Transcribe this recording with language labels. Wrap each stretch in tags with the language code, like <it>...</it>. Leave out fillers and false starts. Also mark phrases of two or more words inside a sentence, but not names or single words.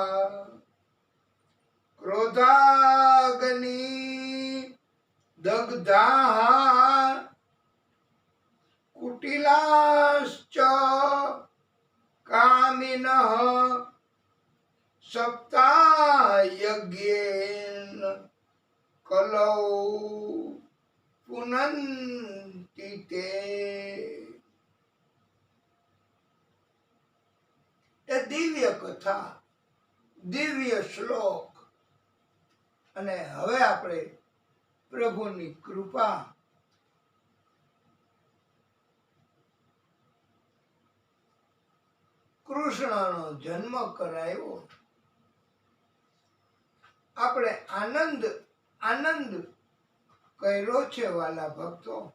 <sa>क्रोधाग्नि दग्धाः कुटिलाश्च कामिनः सप्ताहयज्ञेन कलौ पुनन्ति ते.</sa> <gu>એ દિવ્ય કથા, દિવ્ય શ્લોક. અને હવે આપણે પ્રભુની કૃપા કૃષ્ણનો જન્મ કરાયો, આપણે આનંદ આનંદ કર્યો છે વાલા ભક્તો.</gu>